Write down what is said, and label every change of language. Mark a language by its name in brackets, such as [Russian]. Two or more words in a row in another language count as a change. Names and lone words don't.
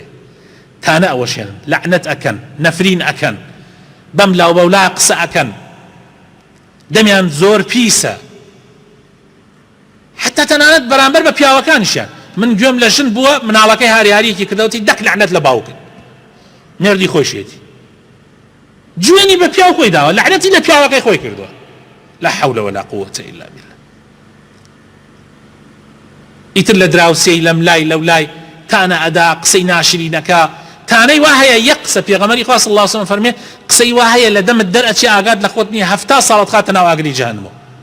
[Central Kurdish] تانە ئەوەشێنن، لعنەت ئەکەن، نەفرین ئەکەن، بەم لاو بەولا قسە ئەکەن، دەمیان زۆر پیسە، حتا تەنانەت بەرامبەر بە پیاوەکانیشیان. من گوێم لە ژن بووە مناڵەکەی هاریارەیەکی کردەوەتی دەک لعنەت لە باوکن، نێردی خۆشیێتی، گوێنی بە پیاو خۆی داوە، لعنەتی لە پیاوەکەی خۆی کردووە. [Arabic] لا حول ولا قوة إلا بالله. [Central Kurdish] ئیتر لە دراوسێی لەم لای لەو لای تانە ئەدا، قسەی ناشرینەکە، تانەی وا هەیە یەک قسە پێغەمبەری خوا [Arabic] صلی الله علیه وسلم [Central Kurdish] فەرمێ قسەی وا هەیە لە دەمت دەرئەچێ ئاگات لە خۆت نییە 70 ساڵت خاتە ناو ئاگری جەهەنەمەوە.